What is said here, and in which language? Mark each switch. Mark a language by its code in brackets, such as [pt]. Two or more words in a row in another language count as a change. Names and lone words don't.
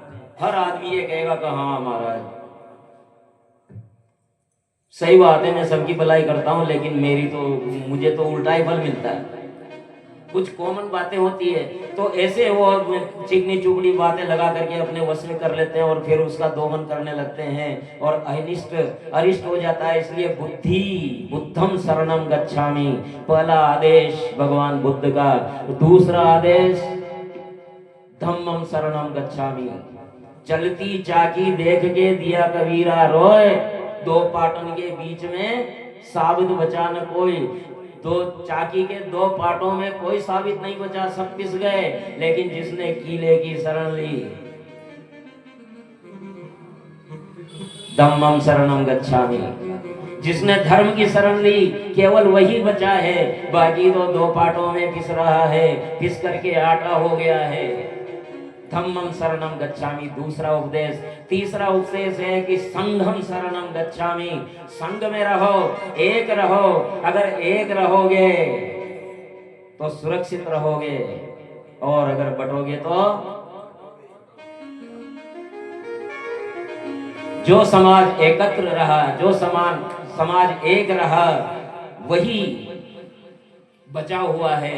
[hi] हर आदमी ये कहेगा कि हाँ महाराज सही बात है, मैं सबकी भलाई करता हूँ, लेकिन मुझे तो उल्टा ही फल मिलता है। कुछ कॉमन बातें होती है, तो ऐसे वो चिकनी चुपड़ी बातें लगा करके अपने वश में कर लेते हैं, और फिर उसका दोहन करने लगते हैं, और अरिष्ट हो जाता है। [pi] इसलिए बुद्धं शरणं गच्छामि, [hi] पहला आदेश भगवान बुद्ध का। दूसरा आदेश [pi] धम्मं शरणं गच्छामि। [hi] चलती चाकी देख के दिया कबीरा रोए, दो पाटन के बीच में साबित बचा न कोई। दो चाकी के दो पाटों में कोई साबित नहीं बचा, सब पिस गए। लेकिन जिसने कीले की शरण ली, [pi] धम्मं शरणं गच्छामि, [hi] जिसने धर्म की शरण ली, केवल वही बचा है। बाकी तो दो पाटों में पिस रहा है, पिस करके आटा हो गया है। [pi] धम्मं शरणं गच्छामि [hi] दूसरा उपदेश। तीसरा उपदेश है कि [pi] संघं शरणं गच्छामि। [hi] संघ में रहो, एक रहो। अगर एक रहोगे तो सुरक्षित रहोगे, और अगर बटोगे तो जो समाज एकत्र रहा, जो समाज एक रहा, वही बचा हुआ है।